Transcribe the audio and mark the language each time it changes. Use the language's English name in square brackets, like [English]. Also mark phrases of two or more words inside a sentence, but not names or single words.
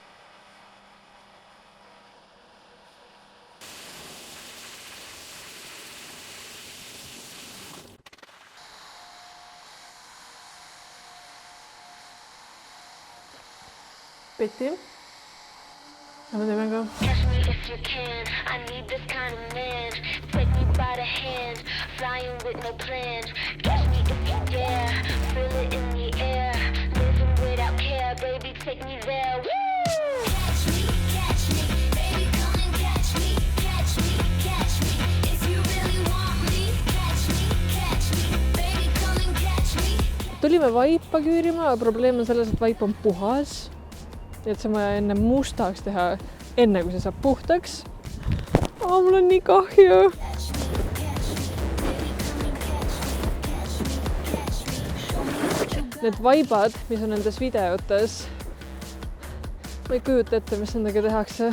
[Estonian] Peti? Me teeme ka. [English] Catch me if you can, I need this kind of man. Take me by the hand, flying with no plan. Catch me if you dare, feel it in the air. Living without care, baby, take me there. Woo! Catch me, baby, come and catch me. Catch me, if you really want me. Catch me, baby, come and catch me. [Estonian] Tulime vaipa küürima, aga probleem on selles, et vaip on puhas. Et see on vaja enne mustaks teha, enne kui see saab puhtaks. Mul on nii kahju. Need vaibad, mis on nendes videotes, ma ei kujuta ette, mis nendega tehakse.